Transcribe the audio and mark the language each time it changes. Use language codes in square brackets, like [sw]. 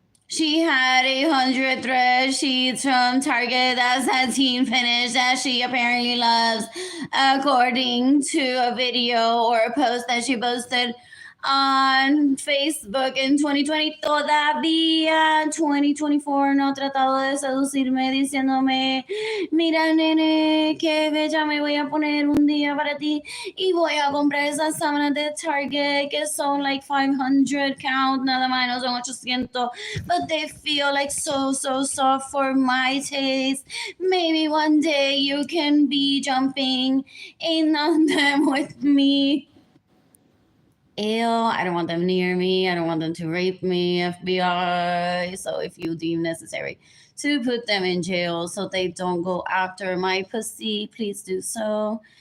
[en] She had 800 thread sheets from Target that sateen finish that she apparently loves, according to a video or a post that she posted on Facebook in 2020. [es] Todavía 2024 no tratado de seducirme diciéndome, mira nene, qué bella me voy a poner un día para ti y voy a comprar esas sábanas de Target que son [en] like 500 count, [es] nada más, no son 800, [en] but they feel like so soft for my taste. Maybe one day you can be jumping in on them with me. Ew, I don't want them near me. I don't want them to rape me, FBI. So if you deem necessary to put them in jail so they don't go after my pussy, please do so.